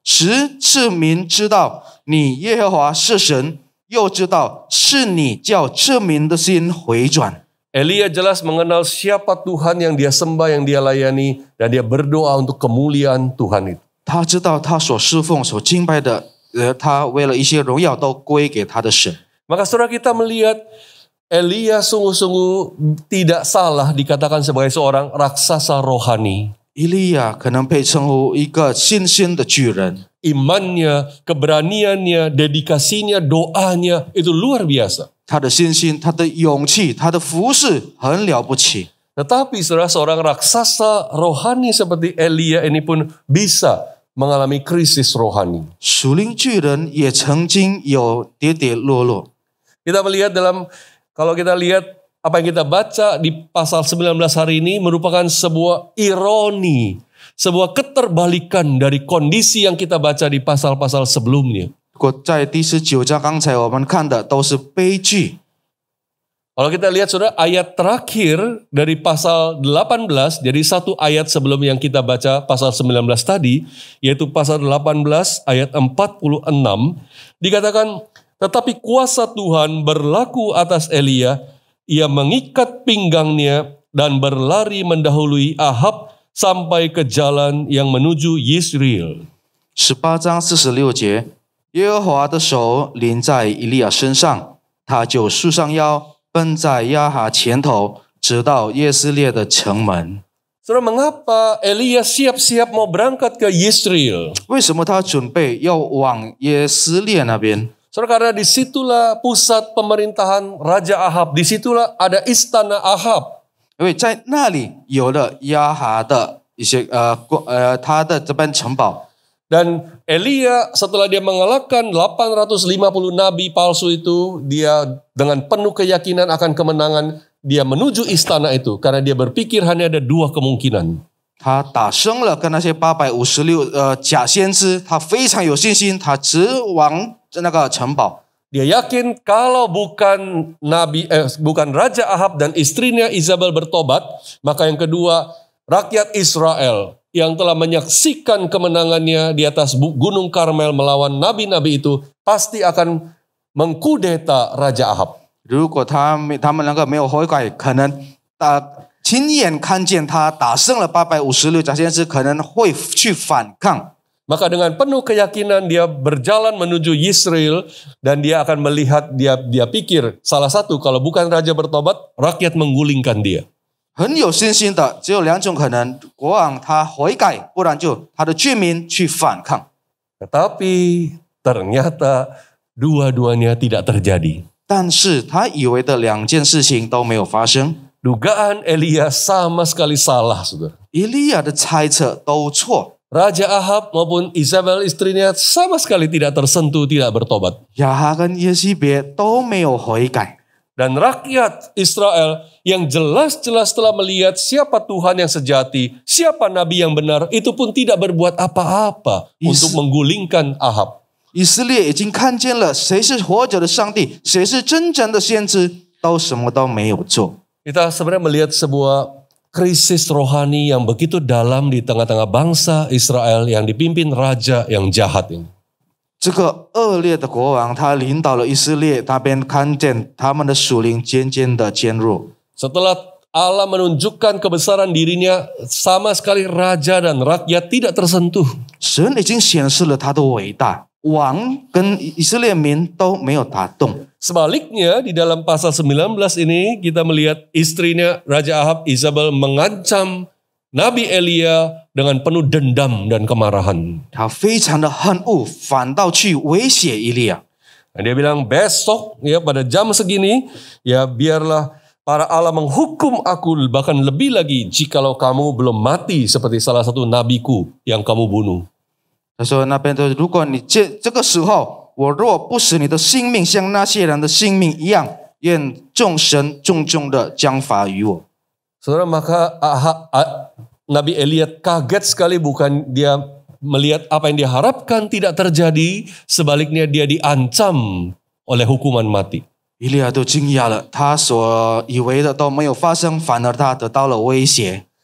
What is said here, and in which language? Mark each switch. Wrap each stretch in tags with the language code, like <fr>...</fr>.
<zh>使这民知道你耶和华是神，又知道是你叫这民的心回转。</zh> <id>Elia jelas mengenal siapa Tuhan yang dia sembah, yang dia layani, dan dia berdoa untuk kemuliaan Tuhan itu.</id> <zh>他知道他所侍奉、所敬拜的，他为了一些荣耀都归给他的神。</zh> <id>Maka saudara kita melihat Elia sungguh-sungguh tidak salah dikatakan sebagai seorang raksasa rohani.</id> <zh>以利亚可能被称呼一个新兴的巨人，</zh> <id>Imannya, keberaniannya, dedikasinya, doanya itu luar biasa.</id> <zh>他的信心、他的勇气、他的服侍很了不起。</zh> <id>Tetapi saudara, seorang raksasa rohani seperti Elia ini pun bisa mengalami krisis rohani.</id> <zh>属灵巨人也曾经有跌跌落落。</zh> <id>Kita melihat kalau kita lihat apa yang kita baca di pasal 19 hari ini merupakan sebuah ironi, sebuah keterbalikan dari kondisi yang kita baca di pasal-pasal sebelumnya.</id> <zh>如果在第19章，刚才我们看的都是悲剧。</zh> <id>Kalau kita lihat saudara, ayat terakhir dari pasal 18, jadi satu ayat sebelum yang kita baca pasal 19 tadi, yaitu pasal 18 ayat 46, dikatakan, tetapi kuasa Tuhan berlaku atas Elia, ia mengikat pinggangnya dan berlari mendahului Ahab sampai ke jalan yang menuju Yisrael.</id> <zh>18章46节，耶和华的手临在以利亚身上，他就束上腰，奔在亚哈前头，直到耶斯列的城门。</zh> <id>Saudara, mengapa Elia siap-siap mau berangkat ke Yisrael?</id> <zh>为什么他准备要往耶斯列那边？</zh> <id>Saudara, karena disitulah pusat pemerintahan Raja Ahab, disitulah ada istana Ahab.</id> <zh>因为在那里有了亚哈的一些他的这边城堡。</zh> <id>Dan Elia setelah dia mengalahkan 850 nabi palsu itu, dia dengan penuh keyakinan akan kemenangan, dia menuju istana itu karena dia berpikir hanya ada dua kemungkinan.</id> <zh>他打胜了跟那些856假先知，他非常有信心，他直往那个城堡。</zh> <id>Dia yakin kalau bukan Raja Ahab dan istrinya Isabel bertobat, maka yang kedua rakyat Israel yang telah menyaksikan kemenangannya di atas Gunung Karmel melawan nabi-nabi itu pasti akan mengkudeta Raja Ahab.</id> <zh>如果他们两个没有悔改，可能亲眼看见他打胜了856假先知，可能会去反抗。</zh> <id>Maka dengan penuh keyakinan dia berjalan menuju Yisrael dan dia akan melihat, dia pikir salah satu kalau bukan raja bertobat, rakyat menggulingkan dia.</id> <zh>很有信心的，只有两种可能：国王他悔改，不然就他的居民去反抗。</zh> <id>Tetapi ternyata dua-duanya tidak terjadi.</id> <zh>但是他以为的两件事情都没有发生。</zh> <id>Dugaan Elia sama sekali salah, saudara.</id> <zh>以利亚的猜测都错。</zh> <id>Raja Ahab maupun Isabel istrinya sama sekali tidak tersentuh, tidak bertobat.</id> <zh>亚哈跟耶西别都没有悔改。</zh> <id>Dan rakyat Israel yang jelas-jelas telah melihat siapa Tuhan yang sejati, siapa Nabi yang benar, itu pun tidak berbuat apa-apa untuk menggulingkan Ahab.</id> <zh>以色列已经看见了谁是活着的上帝，谁是真正的先知，都什么都没有做。</zh> <id>Kita sebenarnya melihat sebuah krisis rohani yang begitu dalam di tengah-tengah bangsa Israel yang dipimpin raja yang jahat ini.</id> <zh>这个恶劣的国王，他领导了以色列那边，看见他们的属灵渐渐的减弱。</zh> <id>Setelah Allah menunjukkan kebesaran dirinya, sama sekali raja dan rakyat tidak tersentuh.</id> <zh>神已经显示了他的伟大，王跟以色列民都没有打动。</zh> <id>Sebaliknya di dalam pasal 19 ini kita melihat istrinya Raja Ahab, Isabel, mengancam Nabi Elia dengan penuh dendam dan kemarahan.</id> <zh>他非常的恨恶，反倒去威胁以利亚。</zh> <id>Dan dia bilang besok ya pada jam segini ya biarlah para Allah menghukum aku, bahkan lebih lagi jikalau kamu belum mati seperti salah satu nabiku yang kamu bunuh.</id> <zh>他说那边如果你这个时候，我若不使你的性命像那些人的性命一样，愿众神重重的将罚于我。</zh> <id>Saudara, maka Nabi Elia kaget sekali, bukan dia melihat apa yang dia harapkan tidak terjadi, sebaliknya dia diancam oleh hukuman mati.</id> <zh>以利亚都惊讶了，他所以为的都没有发生，反而他得到了威胁。</zh>